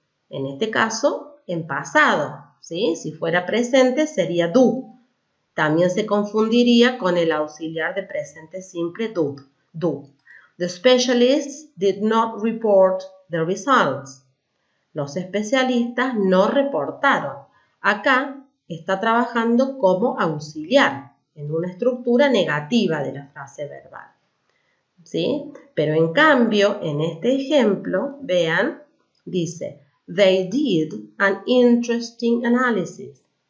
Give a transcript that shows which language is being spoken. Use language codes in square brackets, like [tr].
[es] En este caso, en pasado, ¿sí? Si fuera presente sería do. También se confundiría con el auxiliar de presente simple do. [en] The specialists did not report the results. [es] Los especialistas no reportaron. Acá está trabajando como auxiliar, en una estructura negativa de la frase verbal, ¿sí? Pero en cambio, en este ejemplo, vean, dice, [en] they did an interesting analysis.